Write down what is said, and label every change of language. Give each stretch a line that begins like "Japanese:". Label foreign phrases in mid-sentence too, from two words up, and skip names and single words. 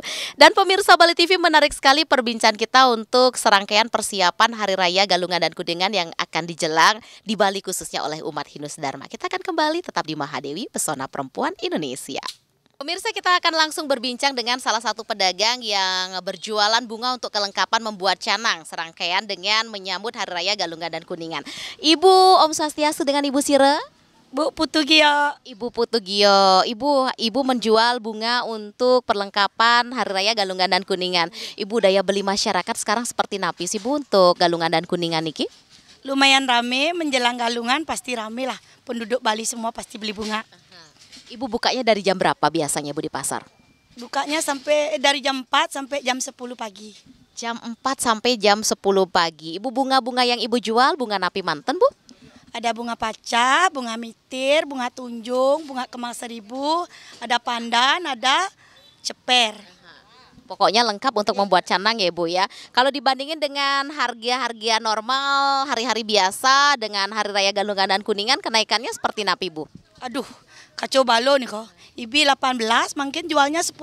Indonesian: Dan pemirsa Bali TV, menarik sekali perbincangan kita untuk serangkaian persiapan Hari Raya Galungan dan Kuningan yang akan dijelang di Bali khususnya oleh umat Hindu Dharma. Kita akan kembali tetap di Mahadewi, Pesona Perempuan Indonesia. Pemirsa, kita akan langsung berbincang dengan salah satu pedagang yang berjualan bunga untuk kelengkapan membuat canang serangkaian dengan menyambut Hari Raya Galungan dan Kuningan. Ibu,
Balinese: Om Swastiastu,
Indonesian: dengan Ibu Sire. Bu Putugio. Ibu Putugio, Ibu menjual bunga untuk perlengkapan Hari Raya Galungan dan Kuningan. Ibu, daya beli masyarakat sekarang seperti napis Ibu untuk Galungan dan Kuningan niki? Lumayan rame menjelang galungan, pasti rame lah. Penduduk Bali semua pasti beli bunga. Ibu bukanya dari jam berapa biasanya Bu di pasar? Bukanya sampai dari jam 4 sampai jam 10 pagi. Jam 4 sampai jam 10 pagi. Ibu, bunga-bunga yang Ibu jual bunga
Balinese: napi manten
Indonesian: Bu? Ada bunga paca, bunga mitir, bunga tunjung, bunga kemang seribu, ada pandan, ada ceper. Pokoknya lengkap untuk membuat canang ya Bu ya. Kalau dibandingin dengan harga-harga normal hari-hari biasa dengan Hari Raya Galungan dan Kuningan, kenaikannya seperti napi Bu? Aduh, kacau balo nih kok. Ibi 18, mungkin jualnya 10.000.